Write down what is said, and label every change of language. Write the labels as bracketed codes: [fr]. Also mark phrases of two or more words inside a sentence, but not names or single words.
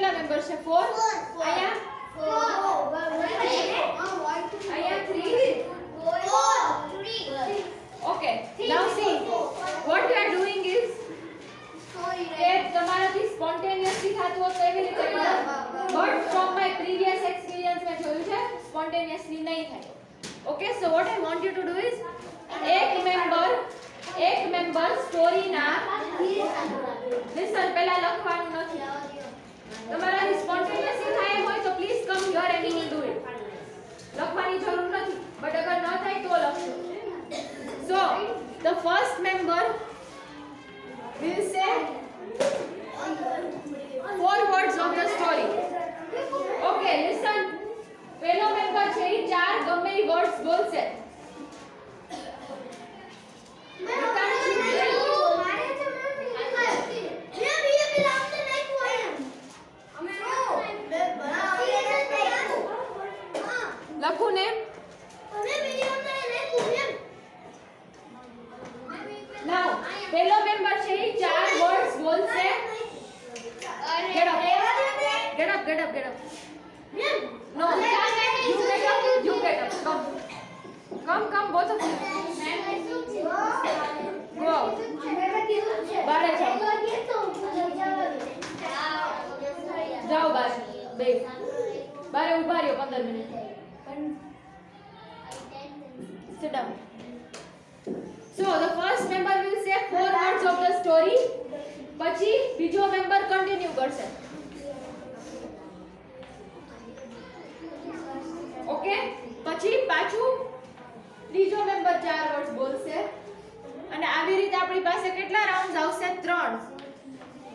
[gu] મેમ્બર છે 4 અહીંયા 3 [en] okay now see what you are doing is [gu] કે તમારાથી સ્પોન્ટેનિયસલી થાતું હોય તો એવી રીતે કરો [en] But from my previous experience [gu] મેં જોયું છે સ્પોન્ટેનિયસલી નહીં થાય [en] okay so what I want you to do is [gu] એક મેમ્બર સ્ટોરીના લિસન પહેલા લખવાનું નથી તમારાથી સ્પોન્ટેનિયસલી થાય હોય તો [en] please come here and you will do it [gu] લખવાની જરૂર નથી બટ અગર ન થાય તો લખજો [en] so the first member will say 4 words of the story okay listen [gu] પહેલો મેમ્બર છે એ 4 ગમે એ વર્ડ્સ બોલશે લખું ને now પહેલો મેમ્બર છે એ 4 વર્ડ્સ બોલશે [en] get up no you get up come both of you go [gu] બારે જાઓ બારે બે બારે ઉભા રહ્યો 15 મિનિટ [en] sit down so the first member will say 4 words of the story [gu] પછી બીજો મેમ્બર કન્ટિન્યુ કરશે ઓકે પછી પાછું ત્રીજો મેમ્બર 4 વર્ડ્સ બોલશે અને આવી રીતે આપણી પાસે કેટલા રાઉન્ડ્સ આવશે 3